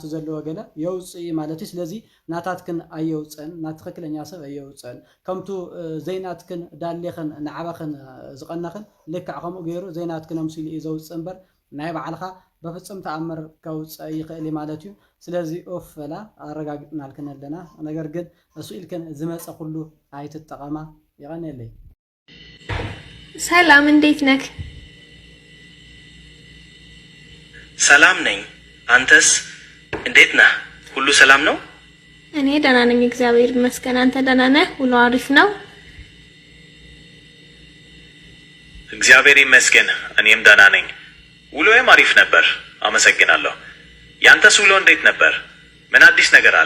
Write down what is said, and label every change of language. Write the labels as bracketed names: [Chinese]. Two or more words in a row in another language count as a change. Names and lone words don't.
[Tigrinya] ዘለዎ ገለ የውፅእ ማለት እዩ ስለዚ ናታትክን ኣየውፅእን ናብ ትክክለኛ ሰብ ኣየውፅእን ከምቱ ዘይናትክን ዳሌኽን ንዓባኽን ዝቐነኽን ልክዕ ከምኡ ገይሩ ዘይናትክን ኣምሲሉ እዩ ዘውፅእ እምበር ናይ ባዕልኻ በፍጹም ተኣምር ከውፅእ ይኽእል ማለት እዩ ስለዚ ኦፈላ ኣረጋግጥናልክን ኣለና ነገር ግን እሱ ኢልክን ዝመፀ ኩሉ ኣይትጠቐማ ይቐኒየለይ [Amharic] ሰላም እንዴት ነህ ሰላም ነኝ አንተስ እንዴት ነህ ሁሉ ሰላም ነው እኔ ደህና ነኝ እግዚአብሔር ይመስገን አንተ ደህና ነህ ሁሉ አሪፍ ነው እግዚአብሔር ይመስገን እኔም ደህና ነኝ ውሎዬም አሪፍ ነበር አመሰግናለሁ ያንተስ ውሎ እንዴት ነበር ምን አዲስ ነገር አለ